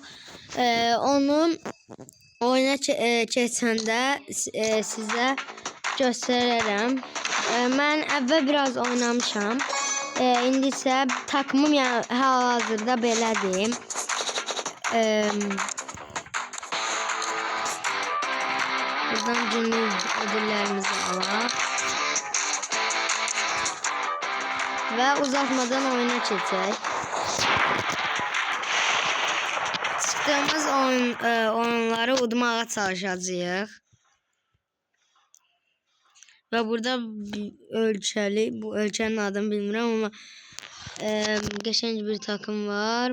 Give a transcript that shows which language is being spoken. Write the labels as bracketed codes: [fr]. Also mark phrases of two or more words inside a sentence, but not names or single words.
[az] Onun oyuna keçəndə sizə göstərərəm. Mən əvvəl biraz oynamışam. İndi isə takımım yəni hal-hazırda belədir. Buradan [tr] günlük ödüllerimizi [az] alaq. [tr] Ve uzatmadan oyuna geçecek. [az] Çıktığımız oyunları udmağa çalışacağıq. [tr] Ve burada ölçeli, bu ölçenin adını bilmirəm ama geçen bir takım var.